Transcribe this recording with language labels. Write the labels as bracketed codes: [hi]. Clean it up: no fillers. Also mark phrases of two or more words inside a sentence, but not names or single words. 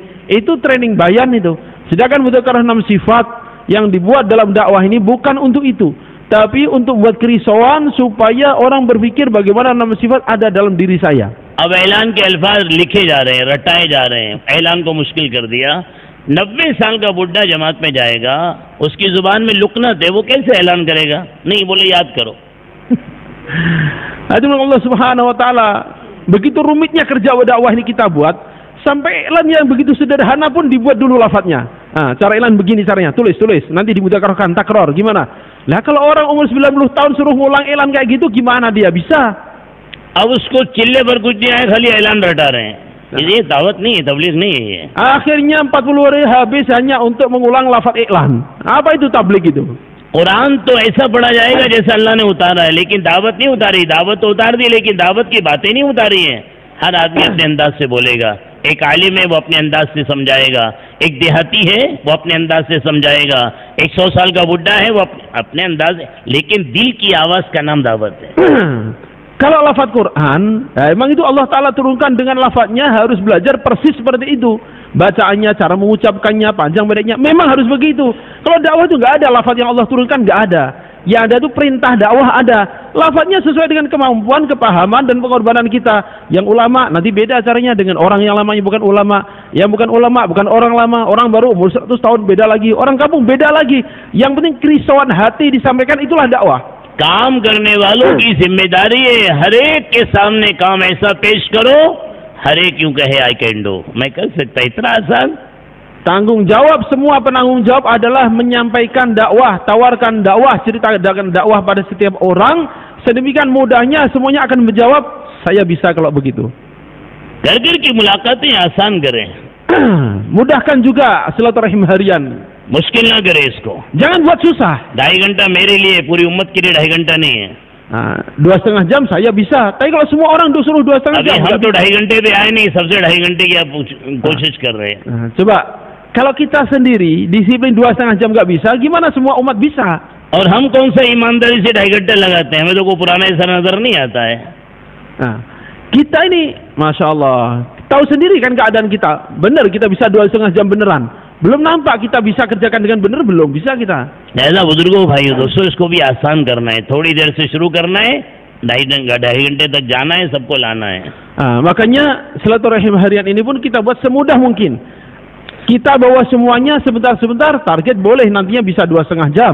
[id] Itu training bayan itu. Sedangkan mudzakarah 6 sifat yang dibuat dalam dakwah ini bukan untuk itu, tapi untuk buat kerisauan supaya orang berpikir bagaimana 6 sifat ada dalam diri saya. [hi] अब ऐलान के अल्फाज लिखे जा रहे हैं, रटाए जा रहे हैं. ऐलान को मुश्किल कर दिया. 90 साल का बुढ़ा जमात में जाएगा, उसकी जुबान में लुकनत है, वो कैसे ऐलान करेगा? नहीं, बोले याद करो. [ar] الله سبحانه وتعالى, [id] begitu rumitnya kerja dakwah ini kita buat, sampai iklan yang begitu sederhana pun dibuat dulu lafadznya. Cara iklan begini caranya, tulis, nanti dimudzakarahkan, takror, gimana? Lah kalau orang umur 90 tahun suruh ngulang iklan kayak gitu, gimana dia bisa? [hi] अब उसको चिल्ले पर कुछ नहीं आया, खाली ऐलान रटा रहे हैं. ये दावत नहीं है, तबलीग नहीं है ये. [id] Akhirnya 40 hari habis hanya untuk mengulang lafaz iklan. Apa itu tabligh itu? [hi] कुरान तो ऐसा पढ़ा जाएगा जैसे अल्लाह ने उतारा है, लेकिन दावत नहीं उतारी. दावत तो उतार दी, लेकिन दावत की बातें नहीं उतारी हैं. हर आदमी अपने अंदाज से बोलेगा. एक आलिम है वो अपने अंदाज से समझाएगा, एक देहाती है वो अपने अंदाज से समझाएगा, एक 100 साल का बुढ़ा है वो अपने अंदाज, लेकिन दिल की आवाज का नाम दावत है. [id] Kalau lafaz Quran, emang itu [ar] الله تعالى [id] turunkan dengan lafaznya, harus belajar persis seperti itu. Bacaannya, cara mengucapkannya, panjang pendeknya, memang harus begitu. Kalau dakwah itu nggak ada lafaz yang Allah turunkan, nggak ada. Yang ada itu perintah dakwah ada. Lafaznya sesuai dengan kemampuan, kepahaman, dan pengorbanan kita. Yang ulama, nanti beda caranya dengan orang yang lamanya bukan ulama. Yang bukan ulama, bukan orang lama. Orang baru umur 100 tahun beda lagi. Orang kampung beda lagi. Yang penting kerisauan hati disampaikan, itulah dakwah. [hi] काम करने वालों की जिम्मेदारी है, हर एक के सामने काम ऐसा पेश करो, हर एक यूं कहे [en] I can do, [hi] मैं कर सकता. इतना आसान. [id] Tanggung jawab semua penanggung jawab adalah menyampaikan dakwah, tawarkan dakwah, ceritakan dakwah pada setiap orang. Sedemikian mudahnya semuanya akan menjawab, saya bisa kalau begitu. [hi] घर-घर की मुलाकातें आसान करें. [id] Mudahkan juga silaturahim harian. [hi] मुश्किल ना करे इसको. [id] Jangan buat susah. [hi] 2.5 घंटा मेरे लिए, पूरी उम्मत के लिए 2.5 घंटा नहीं है. [id] 2,5 jam saya bisa. Tapi kalau semua orang disuruh 2,5 jam. [hi] हम तो 2.5 घंटे पे आए नहीं, सबसे 2.5 घंटे की आप कोशिश कर रहे हैं. [id] Coba kalau kita sendiri disiplin 2,5 jam nggak bisa, gimana semua umat bisa? [hi] और हम कौन सा ईमानदारी से 2.5 घंटे लगाते हैं? हमें तो कोई पुराना ऐसा नजर नहीं आता है. [id] Kita ini, [ar] ماشاء الله, [id] tahu sendiri kan keadaan kita. Benar kita bisa 2,5 jam beneran. belum nampak kita bisa kerjakan dengan benar, belum bisa kita. [hi] ऐसा बुजुर्गों भाइयों दोस्तों, इसको भी आसान करना है. थोड़ी देर से शुरू करना है, 2.5 घंटे तक जाना है, सबको लाना है. [id] Makanya silaturahim harian ini pun kita buat semudah mungkin. Kita bawa semuanya sebentar-sebentar, target boleh nantinya bisa 2,5 jam.